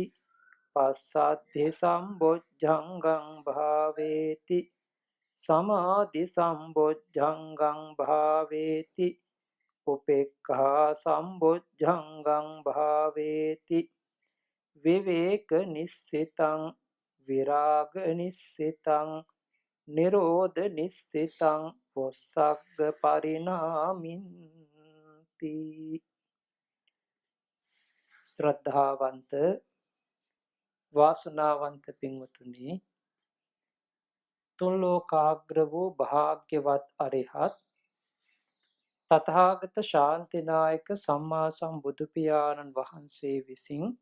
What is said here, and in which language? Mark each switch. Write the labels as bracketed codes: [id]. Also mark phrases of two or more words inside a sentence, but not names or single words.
[pi] පස්සද්ධි සම්බොජ්ජංගං භාවේති සමාධි සම්බොජ්ජංගං භාවේති උපේක්ඛා සම්බොජ්ජංගං භාවේති විවේක නිස්සිතං විරාග නිස්සිතං නිරෝධ නිස්සිතං වොස්සග්ග පරිණාමින්ති. [si] ශ්‍රද්ධාවන්ත වාසනාවන්ත පින්වතුනි, තුන් ලෝකාග්‍ර වූ භාග්‍යවත් අරිහත් තථාගත ශාන්තිනායක සම්මා සම්බුදු පියාණන් වහන්සේ විසින්